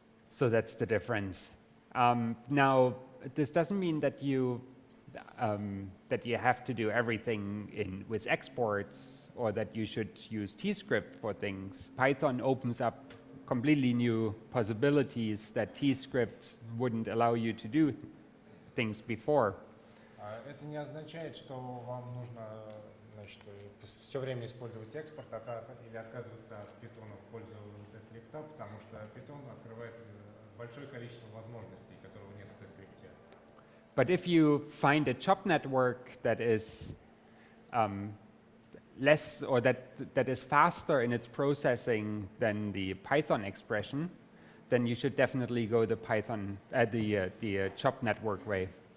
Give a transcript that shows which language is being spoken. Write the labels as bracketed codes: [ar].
[en] So that's the difference. Now, this doesn't mean that you have to do everything with exports or that you should use TScript for things. Python opens up completely new possibilities that TScript wouldn't allow you to do things before. [ru] Это не означает, что вам нужно, значит, все время использовать экспорт или отказываться от Python в пользу TScript, потому что Python открывает большое количество возможностей, которого нет в TScript. [en] But if you find a job network that is less or that is faster in its processing than the Python expression, then you should definitely go the Python the job network way.